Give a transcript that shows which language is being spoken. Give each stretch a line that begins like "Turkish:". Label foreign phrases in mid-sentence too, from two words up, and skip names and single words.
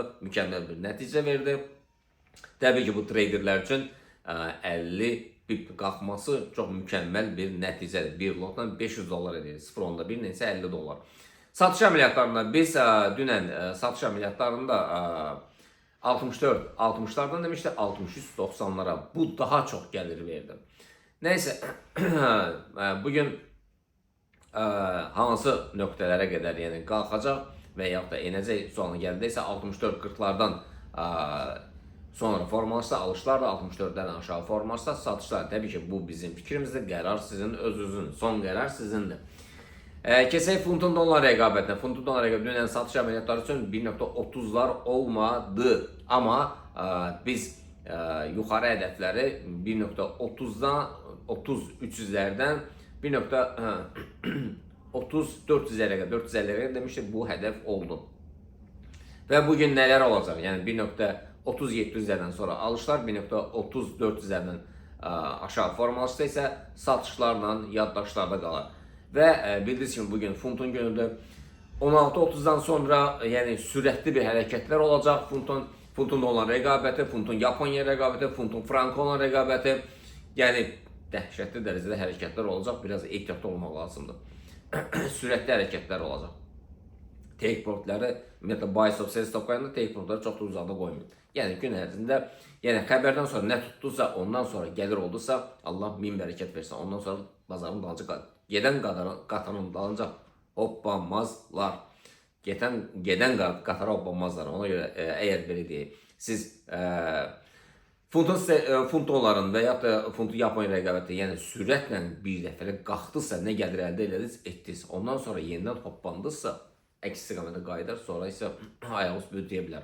Azerbaijani: Mükemmel bir nəticə verdi. Təbii ki bu traderlər üçün 50 pip qalxması çox mükemmel bir nəticədir. Bir lotla 500 dolar edir. 0.1 neyse 50 dolar. Satış əməliyyatlarında biz dünən satış əməliyyatlarında 64,
Turkish: 60'lardan demişti 63-90'lara. Bu daha çok gelir verdi.
Azerbaijani: Neyse bugün hansı nöqtələrə qədər yəni qalxacaq və yaxud da enəcək sonra gəldiysə 64-40'lardan sonra formalaşsa alışlar da 64'dən aşağı formalaşsa satışlar.
Turkish: Tabii ki bu bizim fikrimizdir.
Azerbaijani: Qərar sizin özünüzün. Son qərar sizindir. Keçək funtun dolar rəqabətinə. Funtun dolar rəqabətinə dünən satış əməliyyatları üçün 1.30'lar olmadı. Amma biz yuxarı hədəfləri
Turkish: 1.30'dan 30-300'lərdən 1.30-400'lere kadar 450'lere demiştik bu hedef oldu. Ve bugün neler olacak? Yani 1.30-700'lerden sonra alışlar 1.30-400'lerden
Azerbaijani: aşağı formalaşsa
Turkish: ise satışlarla yaddaşlarda kalır. Ve bildiğiniz gibi bugün funtun günüdür. 16.30'dan sonra yani süratli bir hareketler olacak.
Azerbaijani: Funtun dolar rəqabəti, funtun Japonya rəqabəti, funtun frankonla rəqabəti. Yəni dəhşətli dərəcədə hərəkətlər olacaq. Biraz ehtiyatlı olmaq lazımdır. Sürətli hərəkətlər olacaq.
English: Take profitləri
Azerbaijani: ümumiyyətlə
English: buy stop, sell stop
Azerbaijani: qoyanda
English: take profitləri
Azerbaijani: çox da uzaqda qoymayın. Yəni gün ərzində yəni xəbərdən sonra nə tutdusa, ondan sonra gəlir oldusa Allah min bərəkət versin. Ondan sonra bazarın dalınca gedən qatarın dalınca hoppanmazlar. Gedən qatara hoppanmazlar. Ona görə əgər belə deyək, siz funt doların və ya da funtu Yaponiya rəqabətdə, yəni sürətlə bir dəfəlik qalxdısa, nə gəlir əldə etdiniz, ondan sonra yenidən hoppandısa, əks istiqamətə qayıdar, sonra isə ayağınız büdləyə bilər.